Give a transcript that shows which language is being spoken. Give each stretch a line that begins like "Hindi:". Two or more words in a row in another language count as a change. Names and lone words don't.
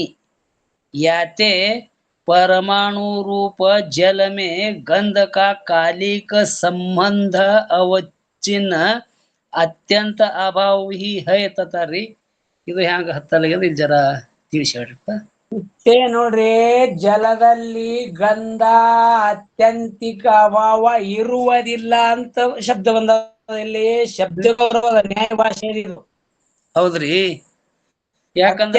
Hindi: याते परमाणु रूप जल में गंध का कालिक संबंध अवचिन्न अत्यंत अभाव ही है ततारी।
Kannada: ಇದು ಹ್ಯಾಂಗ ಹತ್ತಲಾಗ್ಯದ ಇಲ್ಲಿ ಜರ ತಿಳಿಸಿ ಹೇಳ್ರಪ್ಪ. ನೋಡ್ರಿ, ಜಲದಲ್ಲಿ ಗಂಧ ಅತ್ಯಂತಿಕ ಅಭಾವ ಇರುವುದಿಲ್ಲ ಅಂತ ಶಬ್ದ ಬಂದ. ಇಲ್ಲಿ ಶಬ್ದ ನ್ಯಾಯ ಭಾಷೆ ಇದು. ಹೌದ್ರಿ, ಯಾಕಂದ್ರ